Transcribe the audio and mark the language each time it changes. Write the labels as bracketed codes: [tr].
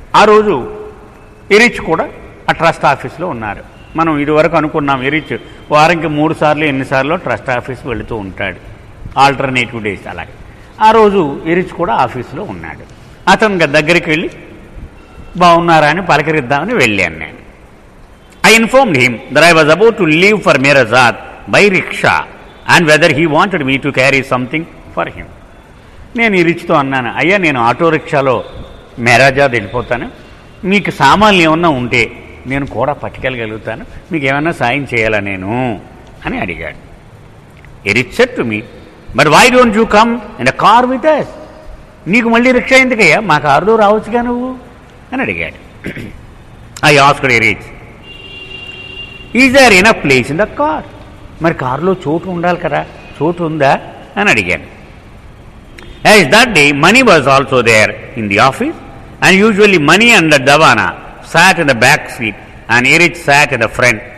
[te] ఆ రోజు ఎరిచ్ కూడా ఆ ట్రస్ట్ ఆఫీస్లో ఉన్నారు. మనం ఇదివరకు అనుకున్నాం ఎరిచ్ వారానికి 3 సార్లు ఎన్నిసార్లు ట్రస్ట్ ఆఫీస్ వెళుతూ ఉంటాడు, ఆల్టర్నేటివ్ డేస్. అలాగే ఆ రోజు ఎరిచ్ కూడా ఆఫీస్లో ఉన్నాడు. అతను దగ్గరికి వెళ్ళి బాగున్నారా అని పలకరిద్దామని వెళ్ళాను నేను. [en] I informed him that I was about to leave for Mehrabad by rickshaw and whether he wanted me to carry something for him. [te] నేను ఎరిచ్తో అన్నాను, అయ్యా నేను ఆటో రిక్షాలో మెహరాజాద్ వెళ్ళిపోతాను, మీకు సామాన్లు ఏమన్నా ఉంటే నేను కూడా పట్టుకెళ్ళగలుగుతాను, మీకు ఏమన్నా సాయం చేయాలా నేను అని అడిగాడు. [en] Erich said to me, but why don't you come in a car with us? [te] నీకు మళ్ళీ రిక్షా ఎందుకయ్యా, మా కారులో రావచ్చుగా నువ్వు అని అడిగాడు. [en] I asked Erich, is there enough place in the car? [te] మరి కారులో చోటు ఉండాలి కదా, చోటు ఉందా అని అడిగాను. [en] As that day Manny was also there in the office and usually Manny and Davana sat in the back seat and Erich sat in the front.